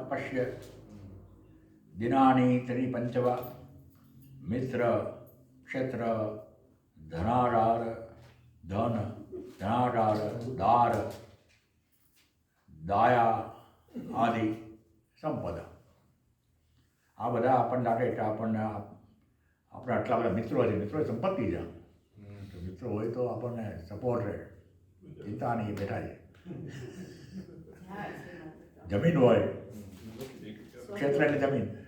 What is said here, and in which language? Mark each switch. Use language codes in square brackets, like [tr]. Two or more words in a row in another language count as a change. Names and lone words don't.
[sa] पश्य दिनानि त्रीणि पञ्च वा मित्र क्षेत्र धनागार धन धनागार दार दाया आदि संपदा. [gu] આ બધા આપણને લાગે કે આપણને આપણે આટલા બધા મિત્રો છે, મિત્રો સંપત્તિ છે. તો મિત્રો હોય તો આપણને સપોર્ટ રહે, ચિંતા નહીં, બેઠા છે. જમીન હોય, ક્ષેત્ર એટલે જમીન.